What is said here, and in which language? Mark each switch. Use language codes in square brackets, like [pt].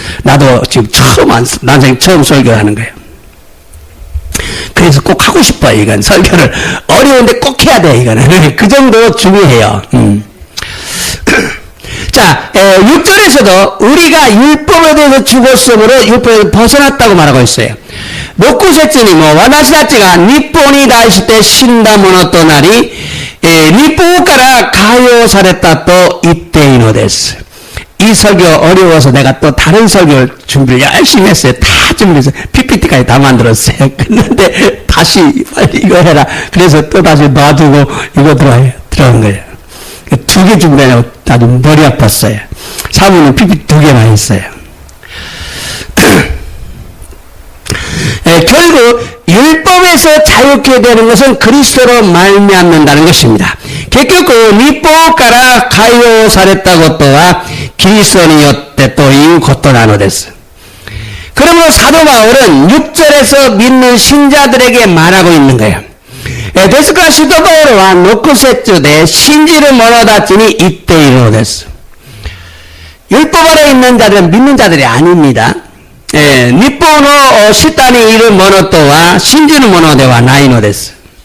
[ko] 나도 지금 난생 처음 설교를 하는 거예요. 그래서 꼭 하고 싶어요, 이건. 설교를. 어려운데 꼭 해야 돼요, 이거는. 그 정도 중요해요. 자, 6절에서도 우리가 율법에 대해서 죽었으므로 율법에서 벗어났다고 말하고 있어요. [ja] 6節にも私たちが律法に対して死んだものとなり、律法から解放されたと言っているのです。 [ko] 이 설교 어려워서 내가 또 다른 설교를 준비를 열심히 했어요. 다 준비했어요. PPT까지 다 만들었어요. 근데 다시 빨리 이거 해라. 그래서 또 다시 놔두고 이거 들어간 거예요. 2개 준비하려고 아주 머리 아팠어요. 사모는 PPT 2개만 했어요. 결국 율법에서 자유케 되는 것은 그리스도로 말미암는다는 것입니다. 결국 [ja] 律法から解放されたことはキリストによってということなのです. [ko] 그러므로 사도 바울은 6절에서 믿는 신자들에게 말하고 있는 거예요. [ja] ですから使徒パウロは6節で信じる者たちに言っているのです. [ko] 율법 아래 있는 자들은 믿는 자들이 아닙니다. [ja] 律法の下にいる者とは信じる者ではないのです.